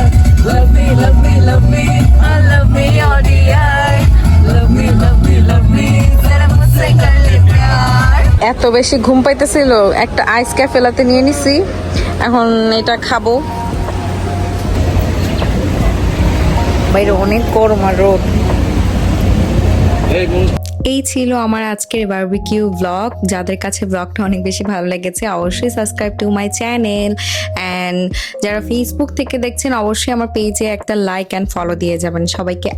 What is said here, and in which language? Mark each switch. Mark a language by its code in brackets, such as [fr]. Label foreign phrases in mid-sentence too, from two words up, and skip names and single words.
[en] Love me, love me, love me, love me, oh dear. Love me, [hi] जरा मुझसे कर ले प्यार. [bn] এত বেশি ঘুম পাইতেছিল, একটা [en] ice caffe latte [bn] নিয়ে নিছি, এখন এটা খাবো। বাইরে অনেক গরম আর রোদ। এই ছিল আমার আজকের [en] barbecue blog. [bn] যাদের কাছে ব্লগটা অনেক বেশি ভালো লেগেছে অবশ্যই [en] subscribe to my channel, and [bn] যারা ফেসবুক থেকে দেখছেন অবশ্যই আমার পেজে একটা [en] like and follow [bn] দিয়ে যাবেন।